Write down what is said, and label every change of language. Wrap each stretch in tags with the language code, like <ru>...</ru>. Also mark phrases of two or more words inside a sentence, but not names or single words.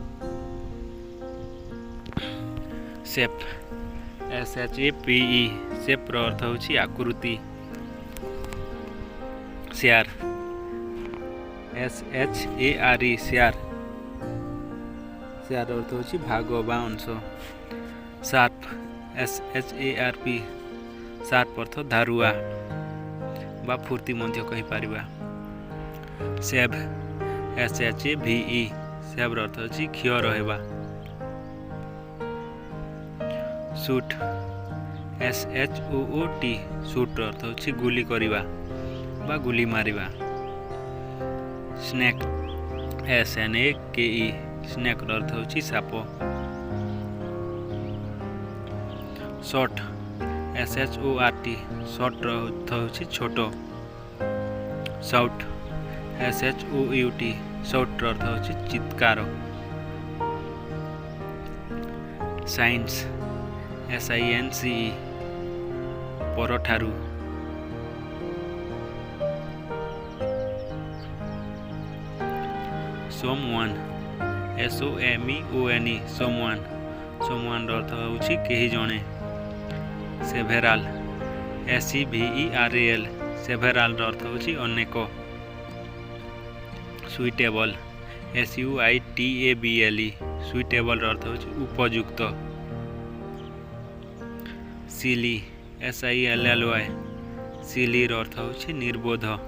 <en>shape SHAPE shape</en> <or>ଅର୍ଥ ହେଉଛି ଆକୃତି।</or> <en>share SHARE share share</en> <or>ଅର୍ଥ ହେଉଛି ଭାଗ ବା ଅଂଶ।</or> <en>sharp SHARP sharp</en> <or>ଅର୍ଥ ଧାରୁଆ ବା ଫୁର୍ତ୍ତି ମଧ୍ୟ କହି ପାରିବା।</or> <en>shave SHAVE shave</en> <or>ଅର୍ଥ ହେଉଛି କ୍ଷୟ ରହବା।</or> <en>shoot SHOOT shoot</en> <or>ଅର୍ଥ ହେଉଛି ଗୁଳି କରିବା ବା ଗୁଳି ମାରିବା।</or> <en>snake SNAKE snake</en> <or>ଅର୍ଥ ହେଉଛି ସାପ।</or> <en>short SHORT short</en> <or>ଅର୍ଥ ହେଉଛି ଛୋଟ।</or> <en>shout SHOUT shout</en> <or>ଅର୍ଥ ହେଉଛି ଚିତ୍କାର।</or> <en>since SINCE परठारु। someone SOMEONE someone</en> <or>ଅର୍ଥ ହେଉଛି କେହି ଜଣେ।</or> <en>several SEVERAL several</en> <or>ଅର୍ଥ ହେଉଛି ଅନେକ।</or> <en>suitable SUITABLE suitable</en> <or>ଅର୍ଥ ହେଉଛି ଉପଯୁକ୍ତ।</or> <en>silly SILLY silly</en> <or>ଅର୍ଥ ହେଉଛି ନିର୍ବୋଧ।</or>